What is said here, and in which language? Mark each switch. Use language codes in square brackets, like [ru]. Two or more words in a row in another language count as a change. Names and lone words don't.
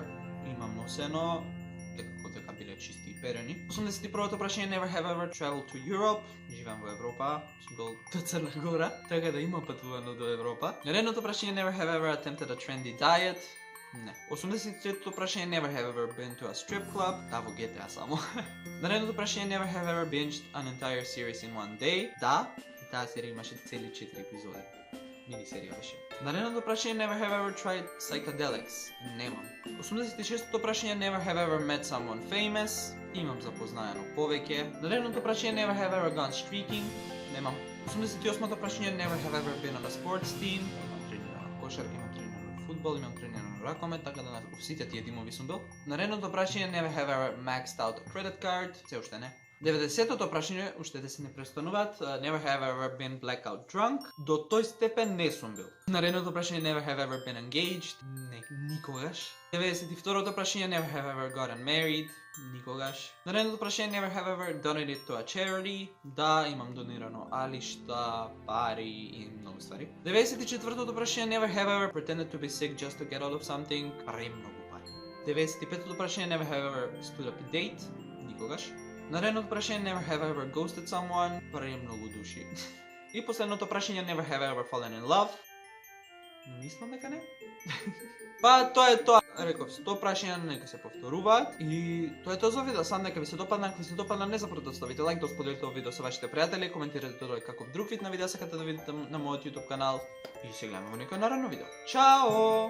[mk] Имам носено, дека биле чисти и перени. 81-то прашање, [en] never have ever traveled to Europe. [mk] Живеам во Европа, сум бил до Црна Гора, така да имам патувано до Европа. Наредното прашање, [en] never have ever attempted a trendy diet. [mk] Не. 83-то прашање, [en] never have ever been to a strip club. [mk] Да, во GTA само. Наредното прашање, [en] never have ever binged an entire series in one day. [mk] Да, таа серија имаше цели 4 епизоди. Мини серија беше. Наредното прашање, [en] never have ever tried psychedelics. [mk] Немам. 86-то прашање, [en] never have ever met someone famous. [mk] Имам запознаено повеќе. Наредното прашање, [en] never have ever gone streaking. [mk] Немам. 88-то прашање, [en] never have ever been on a sports team. [mk] Имам тренирано кошарка, имам тренирано фудбал, имам тренирано ракомет, така да на сите тие тимови сум бил. Наредното прашање, [en] never have ever maxed out a credit card. [mk] Се уште не. 90-тото прашање, уште да се не престануваат, [en] never have ever been blackout drunk. [mk] До тој степен не сум бил. Наредното прашање, [en] never have ever been engaged. [mk] Не, никогаш. 92-то прашање, [en] never have ever gotten married. [mk] Никогаш. Наредното прашање, [en] never have ever donated to a charity. [mk] Да, имам донирано алишта, пари и многу ствари. 94-тото прашање, [en] never have ever pretended to be sick just to get out of something. [mk] Премногу пари. 95-тото прашање, [en] never have ever stood up a date. [mk] Никогаш. Наредното прашање, [en] never have ever ghosted someone. [mk] Премногу души. И последното прашање, [en] never have ever fallen in love. [mk] Мислам дека не. Па тоа е тоа. Реков, 100 прашања нека се повторуваат и тоа е тоа за видео. Сам нека ви се допадна, ако ви се допадна не заборавете да ставите лайк, да споделите овој видео со вашите пријатели, коментирате тоа каков друг вид на видео сакате да видите на мојот YouTube канал и се гледаме во некој наредно видео.